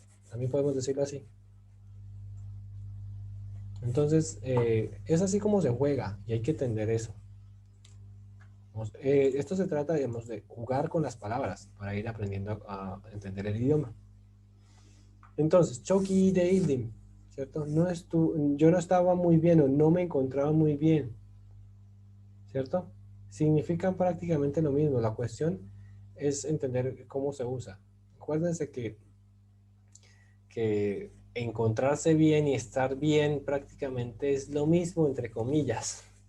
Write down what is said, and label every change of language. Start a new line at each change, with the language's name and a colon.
Spanish: También podemos decirlo así. Entonces, es así como se juega y hay que entender eso. Esto se trata, digamos, de jugar con las palabras para ir aprendiendo a entender el idioma. Entonces,
Turkish: çok iyi değildim,
Spanish: ¿cierto? Yo no estaba muy bien o no me encontraba muy bien, ¿cierto? Significan prácticamente lo mismo. La cuestión es entender cómo se usa. Acuérdense que encontrarse bien y estar bien prácticamente es lo mismo, entre comillas.